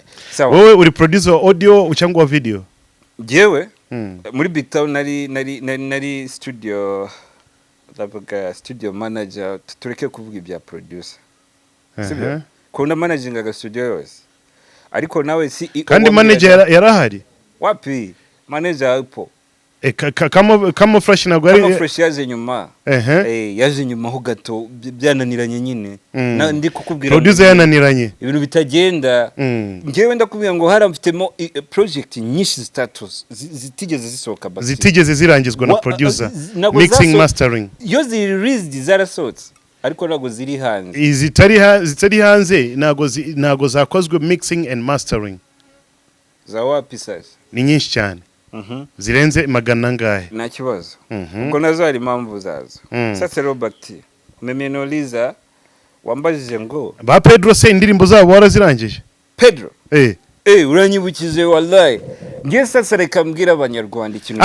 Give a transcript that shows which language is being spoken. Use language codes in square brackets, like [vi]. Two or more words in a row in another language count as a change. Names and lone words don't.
[rw] sawa wowe uri [en] producer audio [rw] cyangwa video jewe muri BigTown nari studio ndavuga [en] studio manager [rw] tureke kuvuga ibya producer sibyo kuna managing aga studio yose ariko nawe si kandi manager yarahari [sw] wapi manager upo [rw] kama fresh nagwa kama fresh yaje nyuma yaje nyuma ho gato byananiranye nyine ndi kukubwira producer yananiranye ibintu bitagenda ngewe ndakubwira ngo haramfitemo project nyinshi status zitigeze zisohoka basi zitigeze zirangizwa na producer [en] mixing mastering [rw] yo released zarasohotse ariko nago ziri hanze zitari hanze nago zakozwe [en] mixing and mastering [sw] za wapi sasa [rw] ni nyinshi cyane zirenze magana ngahe nta kibazo ubwo nazo hari impamvu zazo sasa Robert umemenoliza wambajije ngo ba Pedro se indirimbo zabo warazirangije Pedro uranyibukije wallahi ngiye sasa reka mbwira abanyarwanda ikintu